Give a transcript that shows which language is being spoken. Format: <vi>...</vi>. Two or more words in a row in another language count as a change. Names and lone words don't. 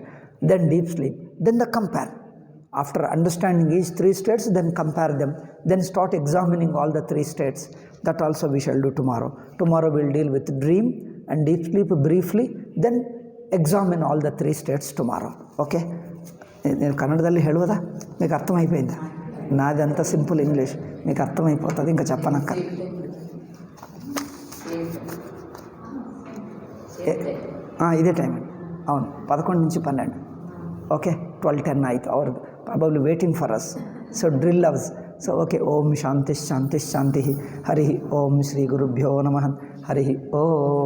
<en>Then deep sleep. Then the compare. After understanding each three states, then compare them. Then start examining all the three states. That also we shall do tomorrow. Tomorrow we will deal with dream and deep sleep briefly. Then examine all the three states tomorrow. Okay?</en> <te>నేను కన్నడದಲ್ಲಿ ಹೇಳುವುదా మీకు అర్థమైపోయిందా? నాది అంత</te> <en>simple English,</en> <te>మీకు అర్థమైపోతుంది, ఇంకా చెప్పనక్క. ఇదే టైం అండి. అవును, 11 నుంచి 12. ఓకే, 12:10 ఆಯ್ತು.</te> <en>ಅವರು probably waiting for us. So drill hours. So okay,</en> <sa>ಓಂ ಶಾಂತಿ ಶಾಂತಿ ಶಾಂತಿ. ಹರಿ ಓಂ ಶ್ರೀ ಗುರುಭ್ಯೋ ನಮಃ. ಹರಿ ಓಂ.</sa>